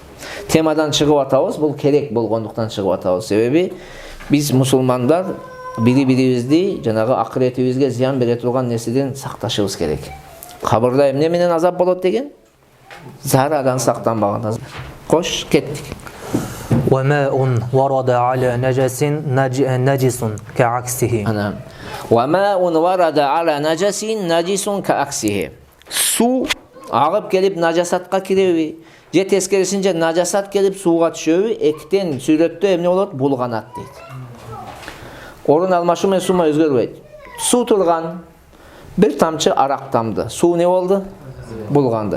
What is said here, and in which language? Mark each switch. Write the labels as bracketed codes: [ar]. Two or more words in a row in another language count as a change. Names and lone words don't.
[ky] Темадан чыгып атабыз, бул керек болгондуктан чыгып атабыз. Себеби биз мусулмандар бири-бирибизди жанагы акыретибизге зыян бере турган нерседен сакташыбыз керек. Кабырда эмне менен азап болот деген? Зарадан сактанбаган азап. Кош, кеттик. [ar] وَمَاءٌ وَرَدَ عَلَى نَجَسٍ نَجِسٌ كَعَكْسِهِ. وَمَاءٌ وَرَدَ عَلَى نَجَسٍ نَجِسٌ كَعَكْسِهِ. [ky] Суу агып келип нажасатка киреби? Же тескерисинче нажасат келип сууга түшөбү? Эктен сүрөттө эмне болот? Булганат дейт. Орун алмашуу менен суу өзгөрбөйт. Суу турган, бир тамчы арак тамды. Суу не болду? Булганды.